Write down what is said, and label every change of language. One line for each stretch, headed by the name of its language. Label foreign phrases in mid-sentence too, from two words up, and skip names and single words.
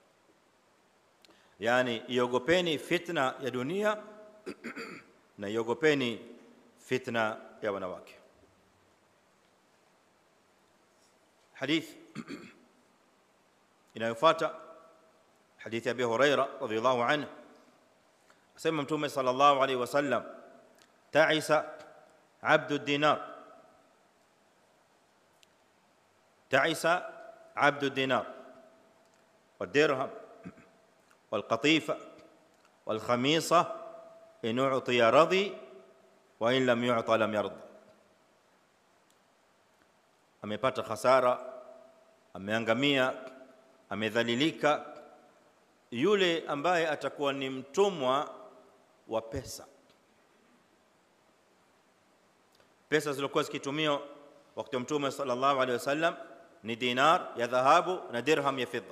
Swahili: Yani iogopeni fitna ya dunia na iogopeni fitna ya wanawake. Hadith inayofuata hadithi ya Abi Huraira
Arabic: رضي الله عنه,
Swahili: asema Mtume
Arabic: صلى الله عليه وسلم, تعس عبد دينار تعس عبد دينار والدرهم والقطيفة والخميصة إن أعطي رضي وإن لم يعطى لم يرضى.
Swahili: Amepata khasara, ameangamia, amedhalilika yule ambaye atakuwa ni mtumwa wa pesa. Pesa zilizokuwa zikitumiwa wakati wa Mtume
Arabic: صلى الله عليه وسلم
Swahili: ni dinar ya dhahabu na dirham ya fedha.